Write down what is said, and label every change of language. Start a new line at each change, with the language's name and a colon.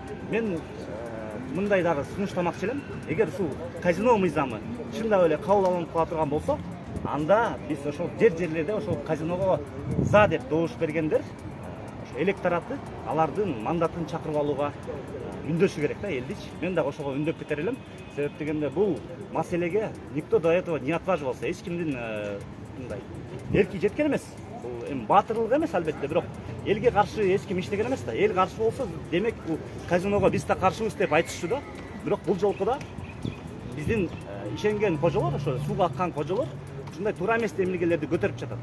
Kyrgyz: Мен мындай дагы сунуштамакчы элем. Эгер ушул казино мыйзамы чындап эле кабыл алынып кала турган болсо, анда биз ошол жерлерде ошол казиного за деп добуш бергендер электораты алардын мандатын чакырып алууга үндөшү керек да элдичи. Мен дагы ошого үндөп кетер элем. Себеп дегенде бул маселеге
Russian: никто до этого не отваживался.
Kyrgyz: Эч кимдин мындай эрки жеткен эмес. Бул эми баатырлык эмес албетте, бирок элге каршы эч ким иштеген эмес да. Эл каршы болсо, демек бул казиного биз да каршыбыз деп айтышчу да. Бирок бул жолку да биздин ишенген кожолор, ошо сууга аккан кожолор ушундай туура эмес демилгелерди көтөрүп жатат.